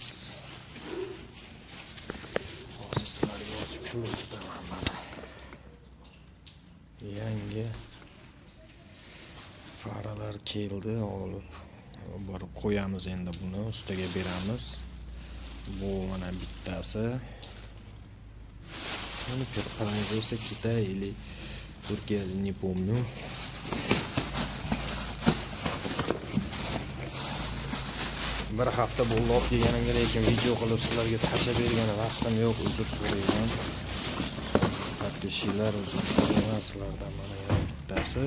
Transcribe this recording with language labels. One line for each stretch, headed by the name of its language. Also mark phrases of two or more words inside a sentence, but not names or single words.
Uzbek: Hozir sizlarga ochib ko'rsataman mana. Yangi faralar keldi, olib borib qo'yamiz endi buni ustiga beramiz.
Russian: Bu mana bittasi. Buni производство Китай или Turkiya, не помню.
Uzbek: Bir hafta bo'ldi olib kelganimga, lekin video qilib sizlarga tashlab bergan vaqtim yo'q, uzr so'rayman. Подписчиlar uzr so'rayman sizlardan. Mana yana bittasi.